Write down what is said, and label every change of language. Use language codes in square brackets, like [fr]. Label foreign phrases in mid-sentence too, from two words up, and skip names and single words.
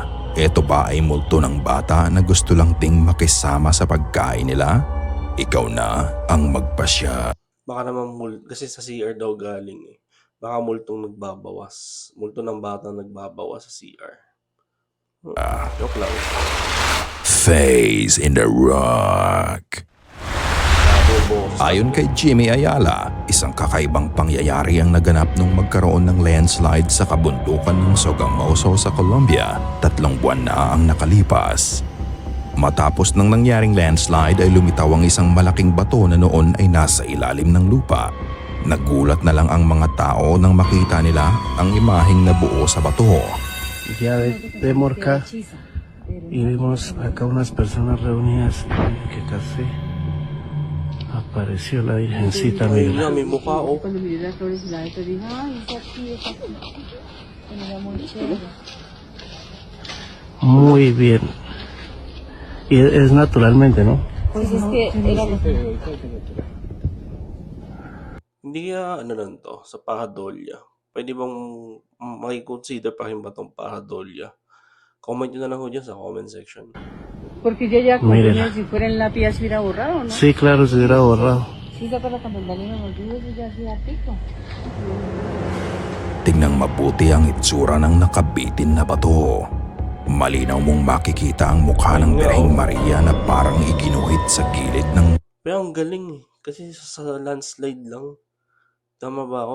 [tl] Eto ba ay multo ng bata na gusto lang ding makisama sa pagkain nila? Ikaw na ang magpasya. Baka naman kasi sa CR daw galing eh. Baka multong nagbabawas. Multo ng bata nagbabawas sa CR. Joke lang. [en] Face in the rock. [tl] Ayon kay Jimmy Ayala, isang kakaibang pangyayari ang naganap nung magkaroon ng landslide sa kabundukan ng Sogamoso sa Colombia. 3 buwan na ang nakalipas. Matapos ng nangyaring landslide ay lumitaw ang isang malaking bato na noon ay nasa ilalim ng lupa. Nagulat na lang ang mga tao nang makita nila ang imaheng nabuo sa bato. [es] Ya vemos acá y vemos acá unas personas reunidas que casi Apareció la Virgencita [tl] Ayun [es] Negra. [tl] nga, may mukha oh. [es] Cuando miré las flores y la neta dije, ay, es aquí, es aquí. Se me da muy chévere. Muy bien. Y es naturalmente, ¿no? Pues es que era [tl] Hindi kaya ano lang to, sa paradolya. Pwede bang maki-consider pa rin ba tong paradolya? Comment nyo na lang ho dyan sa [en] comment section. [es] Porque yo ya Mírela. como si fuera en lápiz ya se hubiera borrado, ¿no? Sí, claro, se hubiera borrado. Sí, ¿se acuerda cuando el Dalino nos dijo eso ya hacía pico? [tl] Tingnan mabuti ang itsura ng nakabitin na bato. Malinaw mong makikita ang mukha ng Birheng Maria na parang iginuhit sa gilid ng Pero ang galing eh. Kasi sa landslide lang. Tama ba ako?